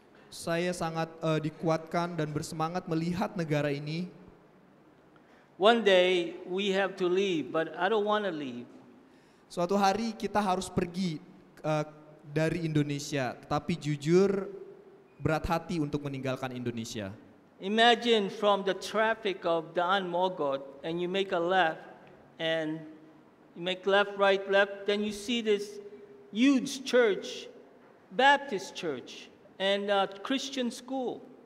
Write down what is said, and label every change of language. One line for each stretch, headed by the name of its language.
Indonesian: Saya sangat dikuatkan dan bersemangat melihat negara ini.
English: One day we have to leave, but I don't want to leave.
Indonesian: Suatu hari kita harus pergi dari Indonesia, tapi jujur berat hati untuk meninggalkan Indonesia.
English: Imagine from the traffic of Daan Mogot, and you make a left, and you make left, right, left, then you see this huge church, Baptist church, and Christian school.